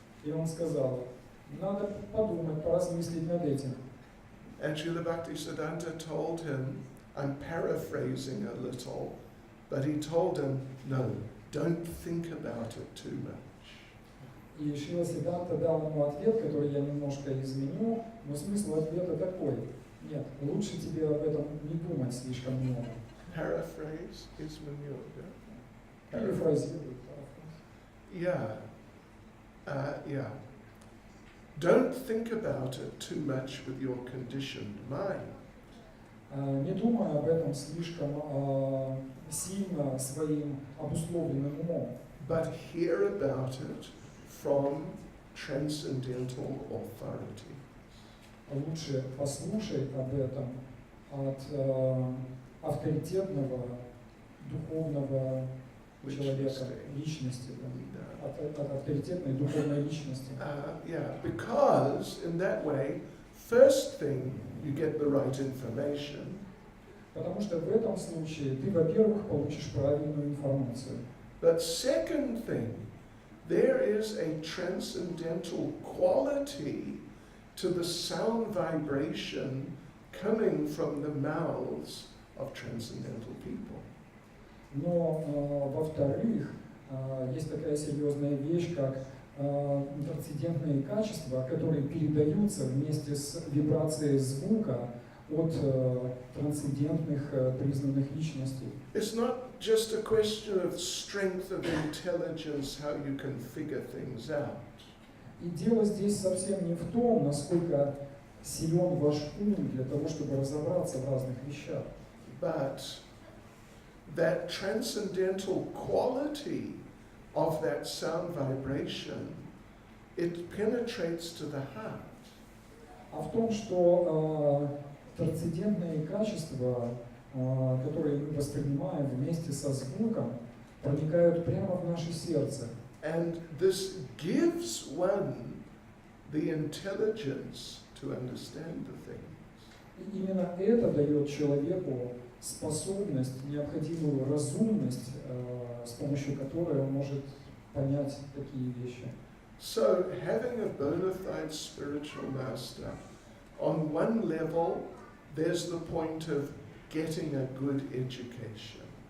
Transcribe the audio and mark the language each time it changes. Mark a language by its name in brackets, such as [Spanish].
[Russian] И он сказал, надо подумать, поразмыслить над этим. [English] And Srila Bhaktisiddhanta told him, I'm paraphrasing a little, but he told him, no, don't think about it too much. [Russian] И Шрила Сиддханта дал ему ответ, который я немножко изменю, но смысл ответа такой. Нет, лучше тебе об этом не думать слишком много. [English] Paraphrase is manure, yeah? [Russian] Перефразируй. [English] Yeah. Don't think about it too much with your conditioned mind. [Russian] не думая об этом слишком сильно своим обусловленным умом, [English] but hear about it from transcendental authority. [Russian] лучше послушай об этом от авторитетного, духовного человека, личности, да, от авторитетной духовной личности. [English] Yeah, because in that way, first thing, you get the right information. [Russian] Потому что в этом случае ты, во-первых, получишь правильную информацию. [English] But second thing, there is a transcendental quality to the sound vibration coming from the mouths of transcendental people. [Russian] Но, во-вторых, есть такая серьезная вещь, как трансцендентные качества, которые передаются вместе с вибрацией звука от трансцендентных признанных личностей. [English] It's not just a question of strength of intelligence, how you can figure things out. [Russian] И дело здесь совсем не в том, насколько силен ваш ум для того, чтобы разобраться в разных вещах. [English] But that transcendental quality of that sound vibration, it penetrates to the heart. [Russian] А в том, что трансцендентные качества, которые мы воспринимаем вместе со звуком, проникают прямо в наше сердце. [English] And this gives one the intelligence to understand the things. [Russian] И именно это дает человеку способность, необходимую разумность, с помощью которой он может понять такие вещи. [English] So, having a bona fide spiritual master, on one level, there's the point of getting a good education.